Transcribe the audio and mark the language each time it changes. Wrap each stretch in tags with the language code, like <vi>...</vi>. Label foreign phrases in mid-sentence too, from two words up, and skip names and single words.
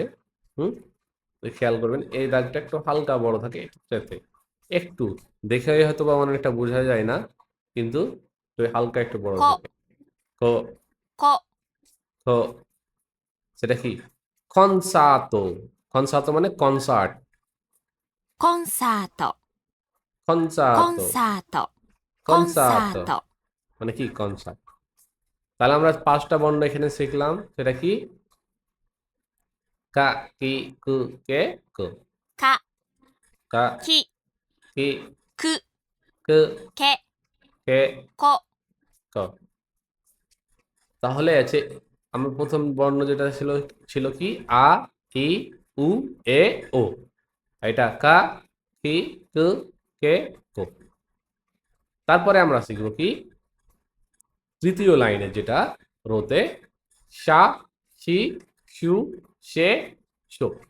<bn>হুম, তো খেয়াল করবেন এই দাগটা একটু হালকা বড় থাকে এটাতে, একটু দেখে হয়তো বা অনেকটা বোঝা যায় না, কিন্তু তো হালকা একটু বড়</bn> <ja>こ、</ja> <bn>থাকে। ক</bn> <ja>こ、</ja> <bn>খ, সেটা কি কনসার্টো, কনসার্টো মানে কনসার্ট,</bn> <ja>コンサート、コン</ja> <bn>কনসার্টো</bn> <ja>サート、コンサー</ja> <bn>কনসার্টো</bn> <ja>ト、</ja> <bn>মানে কি কনসার্ট। তাহলে আমরা পাঁচটা বর্ণ এখানে শিখলাম, সেটা কি? কা, কি, কু, কে, কো।</bn> <ja>か、</ja> <bn>কা,</bn> <ja>き、</ja> <bn>কি,</bn> <ja>く、</ja> <bn>কু,</bn> <ja>け、</ja> <bn>কে,</bn> <ja>こ。</ja> <bn>কো। তাহলে আছে আমার প্রথম বর্ণ যেটা ছিল ছিল কি? আ, ই, উ, এ, ও। এটা কা, কি, কু, কে, কো। তারপরে আমরা শিখব কি? তৃতীয় লাইনে যেটা রোতে সা, সি, সু, সে, সো।</bn>